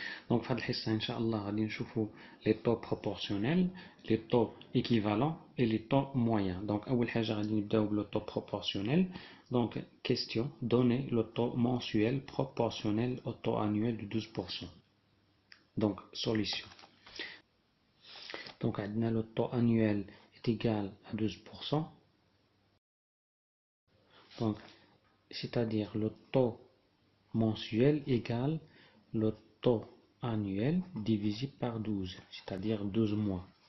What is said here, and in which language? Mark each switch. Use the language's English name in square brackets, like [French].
[French] Donc في هذه الحصة إن شاء الله غادي نشوفوا les taux proportionnels, les taux équivalents et les taux moyens. [Arabic] Donc أول حاجة غادي نبداو بلو taux proportionnel. [French] Donc question, donnez le taux mensuel proportionnel au taux annuel de 12%. Donc solution. Donc عندنا le taux annuel est égal à 12%. Donc c'est-à-dire le taux mensuel égale le taux annuel divisé par 12, c'est-à-dire 12 mois.